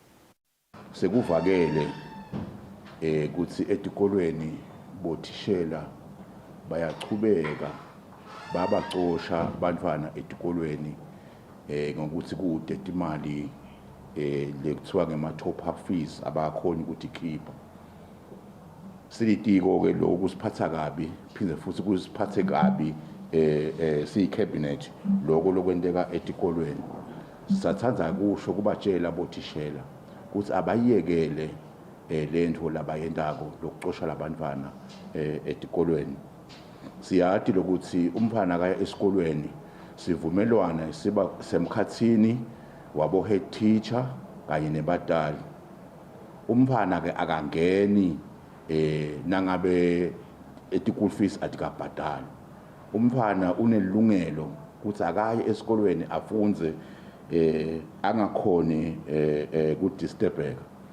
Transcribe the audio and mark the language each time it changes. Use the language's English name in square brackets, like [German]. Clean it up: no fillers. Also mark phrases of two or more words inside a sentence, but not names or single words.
[Swati] Sekuvakele ukuthi etikolweni bothishela bayachubeka babacosha bantwana etikolweni ngokuthi kude imali lekuthiwa ngema- [English] top up fees [Swati] abakhona ukuthi khipha. Silitiko ke lokho kusiphatha kabi phinde futhi kusiphathe kabi siyi-cabinet lokho lokwenteka etikolweni. Sisathandza kusho kubatshela bothishela ukuthi abayiyekele lento labayentako lokucosha labantwana etikolweni. Siyati lokuthi umntfwana kaya esikolweni sivumelwana siba semkhatsini wabo head teacher kanye nebatali. Umntfwana ke akangeni nangabe eti- [English] school fees [Swati] atikabhadali. Umntfwana unelungelo ukuthi akaye esikolweni afunze angakhoni kudisturbeka.